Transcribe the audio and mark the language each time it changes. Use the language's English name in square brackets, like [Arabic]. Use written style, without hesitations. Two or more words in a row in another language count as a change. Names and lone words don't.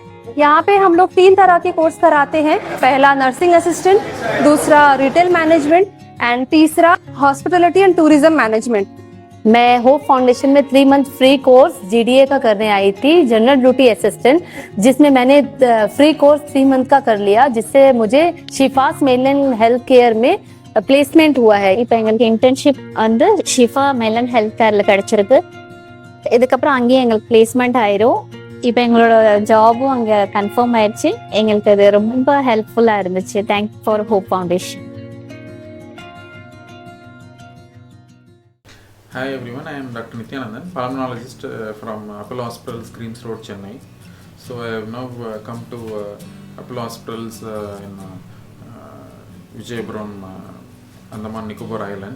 [Hindi] यहाँ पे हम लोग 3 तरह के कोर्स कराते हैं। पहला [English] nursing assistant, [Hindi] दूसरा [English] retail management and [Hindi] तीसरा [English] hospitality and tourism management. [Hindi] मैं होप फाउंडेशन में 3 [English] month free course [Hindi] जीडीए का करने आई थी, [English] general duty assistant, [Hindi] जिसमें मैंने [English] free course [Hindi] 3 मंथ का कर लिया, जिससे मुझे शिफास मेलन हेल्थ केयर में பிளேஸ்மெண்ட் हुआ है. [Tamil] இப்போ எங்களுக்கு இன்டர்ன்ஷிப் வந்து ஷிஃபா மெலன் ஹெல்த் கேர்ல கிடைச்சிருக்கு. இதுக்கப்புறம் அங்கேயே எங்களுக்கு பிளேஸ்மெண்ட் ஆயிரும். இப்போ எங்களோட ஜாபும் அங்கே கன்ஃபார்ம் ஆயிடுச்சு. எங்களுக்கு அது ரொம்ப ஹெல்ப்ஃபுல்லாக இருந்துச்சு. [English] thank for Hope Foundation. Hi everyone, I am Dr. Nityanandan, Pulmonologist from Apollo Hospitals, Greens Road, Chennai. So I have now come to Apollo Hospitals in Vijayapuram, Andaman Nicobar Islands.